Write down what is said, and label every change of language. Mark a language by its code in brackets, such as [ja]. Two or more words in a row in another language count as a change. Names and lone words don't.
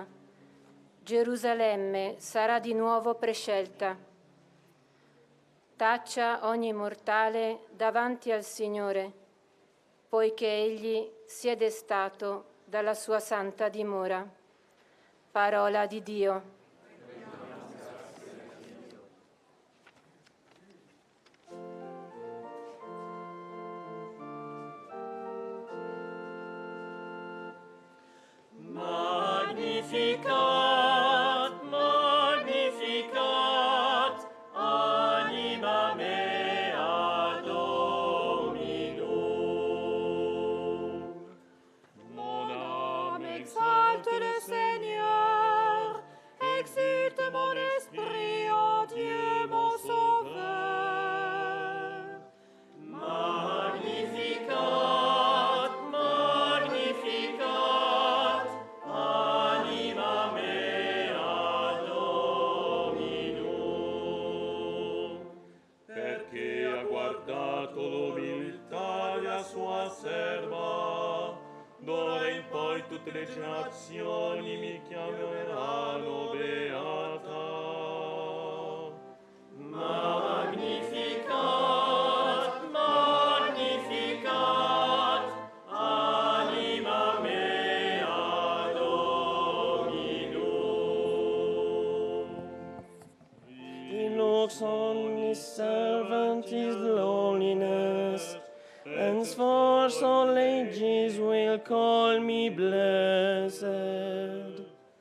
[it] Gerusalemme sarà di nuovo prescelta. Taccia ogni mortale davanti al Signore, poiché egli si è destato dalla sua santa dimora. Parola di Dio. [la] Magnificat, magnificat, anima mea Dominum. [fr] Mon âme exalte le Seigneur, exulte mon esprit en Dieu mon Sauveur. [la] Magnificat, magnificat, anima mea Dominum. [it] Perché ha guardato l'umiltà della sua serva, d'ora in poi tutte le generazioni mi chiameranno beata. [la] Magnificat, magnificat, anima mea Dominum. [en] He looks on his servant his loneliness, henceforth all ages will call me blessed.